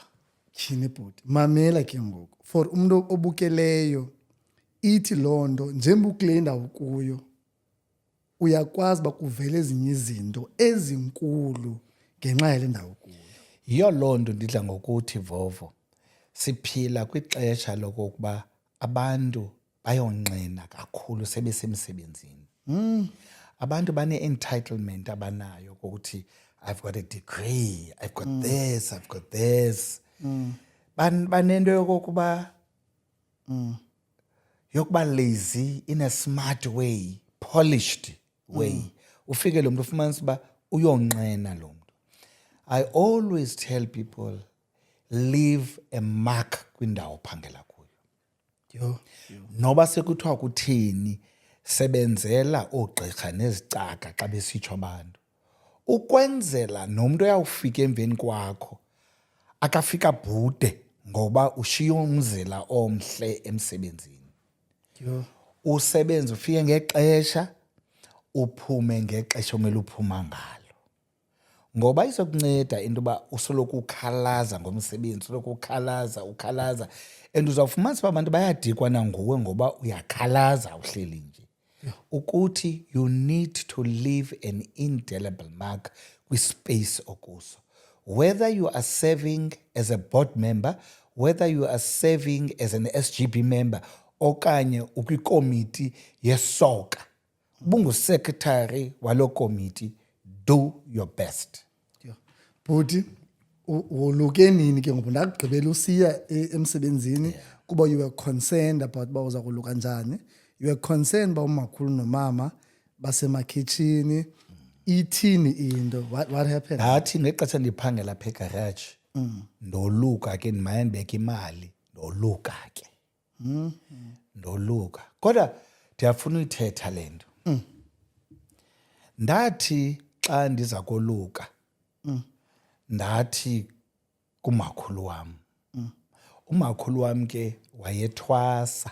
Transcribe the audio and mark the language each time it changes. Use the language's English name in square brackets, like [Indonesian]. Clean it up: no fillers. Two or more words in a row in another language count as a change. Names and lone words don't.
[Xhosa] tyhini bhuti mamela ke ngoku for umuntu obukeleyo ithi loo nto njengoba ukule ndawo kuyo uyakwazi uba kuvele ezinye izinto ezinkulu ngenxa yale ndawo kuyo. Yiyo loo nto ndidla ngokuthi Vovo siphila kwixesha lokokuba abantu bayonqena kakhulu sebesemsebenzini. Abantu bane-entitlement abanayo ukuthi [English] I've got a degree, I've got this, I've got this. [Xhosa] Banento yokokuba [English] lazy in a smart way, polished way. [Xhosa] Ufike lo muntu ufumanisa uba uyonqena lo muntu. [English] I always tell people, leave a mark [Xhosa] kwindawo ophangela kuyo. Yho. Noba sekuthiwa kuthini, sebenzela oogqirha nezicaka xa besitsho abantu. Ukwenzela nomuntu oyawufika emveni kwakho, akafika bhude ngoba ushiye umzila omhle emsebenzini. Yho. Usebenze ufike ngexesha, uphume ngexesha omele uphuma ngalo. Ngoba izokunceda into yoba usoloko ukhalaza ngomsebenzi, usoloko ukhalaza. [English] And uzawufumanisa [Xhosa] uba abantu bayadikwa nanguwe ngoba uyakhalaza uhleli nje. [English] Ukuthi you need to leave an indelible mark [Xhosa] kwispace okuso. [English] Whether you are serving as a board member, whether you are serving as an SGB member, [Xhosa] okanye ukwikomiti yesoka, ubungusecretary walo komiti, [English] do your best. [Xhosa] Bhuti uluke nini ke ngoku ndakugqibela usiya emsebenzini kuba [English] you were concerned about [Xhosa] uba uza kuluka njani. [English] You were concerned [Xhosa] uba umakhulu nomama basemakhitshini. Ithini into? [English] What happened? [Xhosa] Ndathi ngexesha ndiphangela apha egarage ndoluka ke ndimane ndibeka imali ndoluka ke ndoluka kodwa ndiyafuna uyithetha le nto. Ndathi xa ndiza koluka ndathi kumakhulu wam umakhulu wam ke wayethwasa.